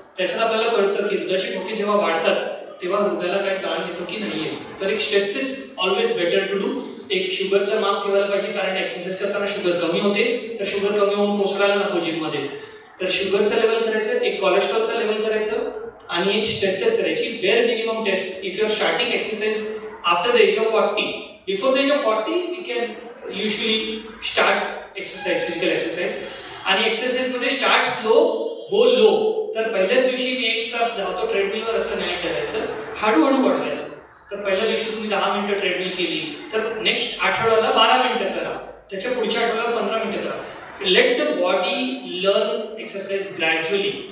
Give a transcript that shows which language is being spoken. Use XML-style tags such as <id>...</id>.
<mr>त्याच्यात आपल्याला कळतं की हृदयाची ठोके जेव्हा वाढतात तेव्हा हृदयाला काय ताण येतो की नाही येत. तर एक stresses</mr> <en>Always better to do.</en> <mr>एक शुगरचं माप ठेवायला पाहिजे, कारण एक्सरसाइज करताना शुगर कमी होते. तर शुगर कमी होऊन कोसळायला नको जिममध्ये. तर शुगरचं लेवल करायचं, एक कोलेस्ट्रॉलचं लेवल करायचं आणि एक स्ट्रेस टेस्ट करायची.</mr> <en>Bare minimum test if you are starting exercise after the age of 40. Before the age of 40 we can usually start exercise, physical exercise.</en> <mr>आणि एक्सरसाइज मध्ये</mr> <en>Start slow, go low.</en> <mr>तर पहिल्याच दिवशी मी 1 तास धावतो ट्रेडमिलवर असं नाही करायचं, हळूहळू वाढवायचं. तर पहिल्या दिवशी तुम्ही 10 मिनिटं ट्रेडमिल केली तर नेक्स्ट आठवड्याला 12 मिनिटं करा, त्याच्या पुढच्या आठवड्याला 15 मिनिटं करा.</mr> <en>Let the body learn exercise gradually.</en>